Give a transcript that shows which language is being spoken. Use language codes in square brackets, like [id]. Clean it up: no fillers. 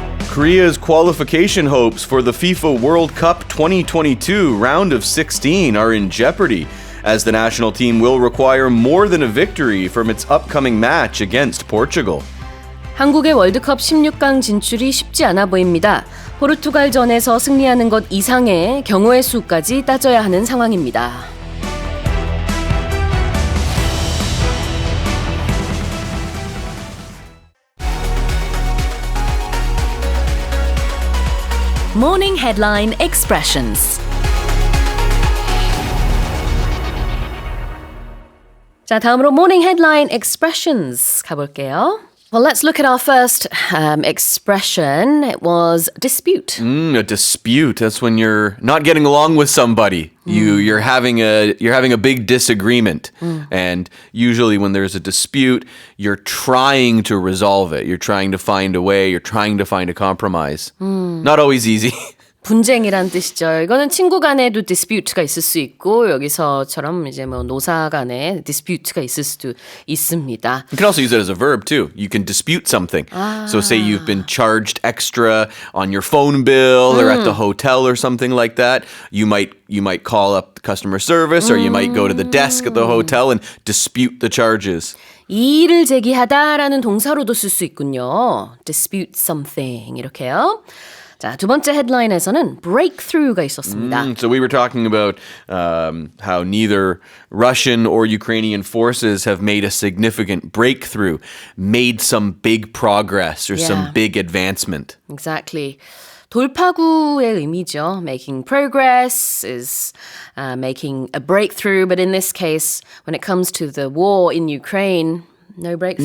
[en] Korea's qualification hopes for the FIFA World Cup 2022 round of 16 are in jeopardy, as the national team will require more than a victory from its upcoming match against Portugal. [ko] 한국의 월드컵 16강 진출이 쉽지 않아 보입니다. 포르투갈전에서 승리하는 것 이상의 경우의 수까지 따져야 하는 상황입니다. [en] Morning Headline Expressions. [ko] 자, 다음으로 Morning Headline Expressions 가볼게요. [en] Well, let's look at our first expression. It was dispute. A dispute. That's when you're not getting along with somebody. You're having a big disagreement. And usually when there's a dispute, you're trying to resolve it. You're trying to find a way. You're trying to find a compromise. Not always easy. [ko] 분쟁이란 뜻이죠. 이거는 친구 간에도 dispute가 있을 수 있고 여기서처럼 이제 뭐 노사 간에 dispute가 있을 수도 있습니다. [en] You can also use it as a verb too. You can dispute something. So say you've been charged extra on your phone bill or at the hotel or something like that. You might call up customer service or you might go to the desk at the hotel and dispute the charges. [ko] 이의를 제기하다라는 동사로도 쓸 수 있군요. [en] dispute something [ko] 이렇게요. 자, 두 번째 헤드라인에서는 breakthrough가 있었습니다. [en] So we were talking about how neither Russian or Ukrainian forces have made a significant breakthrough, made some big progress or some big advancement. Exactly. [ko] 돌파구의 의미죠. [en] Making progress is making a breakthrough, but in this case, when it comes to the war in Ukraine, no breakthrough.